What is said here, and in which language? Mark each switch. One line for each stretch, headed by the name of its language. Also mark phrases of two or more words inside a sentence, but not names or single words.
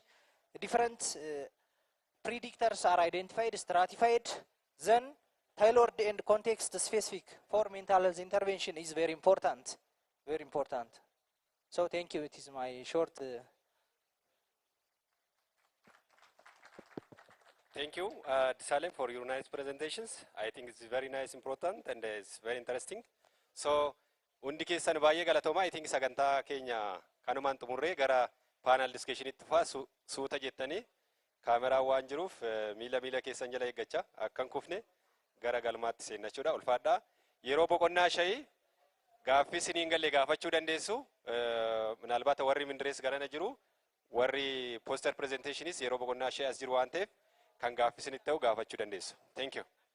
English: Different predictors are identified, stratified, then tailored and context specific for mental health intervention is very important. Very important. So thank you. It is my short. Thank you, Salem, for your nice presentations. I think it's very nice, important, and it's very interesting. So,
Oromo: hundi keessan baay'ee galatooma.
English: I think
Oromo: sagantaa keenya kanumaan xumurree gara
English: panel discussion
Oromo: itti fufaa suuta jettanii kaameraa waan jiruuf miila keessan jala eeggachaa akkan kufne gara galmaatti seennachuudha. Ulfaadhaa. Yeroo boqonnaa shayii gaaffii siniin galle gaafachuu dandeessu. Minaalbaata warri mindirees garana jiru. Warri
English: poster presentationis
Oromo: yeroo boqonnaa shayii as jiru waan ta'eef kan gaaffii sinitti ta'u gaafachuu dandeessu.
English: Thank you.